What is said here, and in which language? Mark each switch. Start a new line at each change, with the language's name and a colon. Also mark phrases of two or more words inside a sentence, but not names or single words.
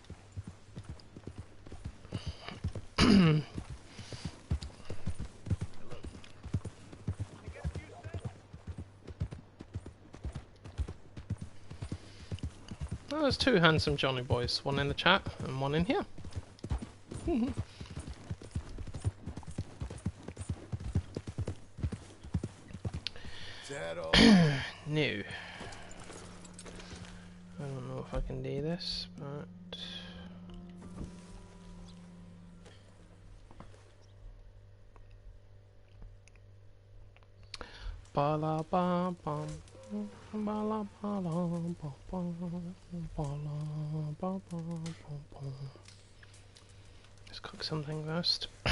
English: Well, there's two handsome Johnny boys, one in the chat and one in here. Is that all? No. I don't know if I can do this, but... Ba la ba bum. Ba la ba la ba ba. Ba la ba ba ba ba. Let's cook something first.